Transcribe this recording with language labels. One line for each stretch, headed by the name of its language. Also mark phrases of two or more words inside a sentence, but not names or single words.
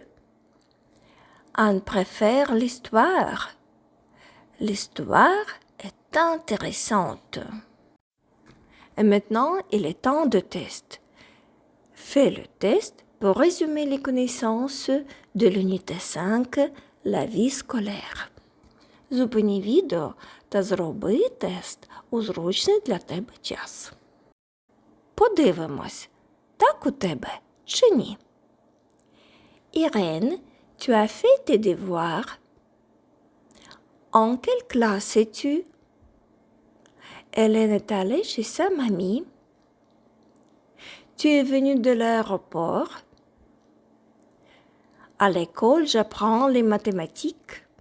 French: Anne préfère l'histoire. L'histoire est intéressante. Et maintenant, il est temps de test. Fais le test pour résumer les connaissances de l'unité 5, la vie scolaire.
Ukrainian: Зупини відео та зроби тест у зручний для тебе час. Подивимось, так у тебе чи ні?
French: Irène, tu as fait tes devoirs? En quelle classe es-tu? Hélène est allée chez sa mamie. Tu es venue de l'aéroport. À l'école, j'apprends les mathématiques.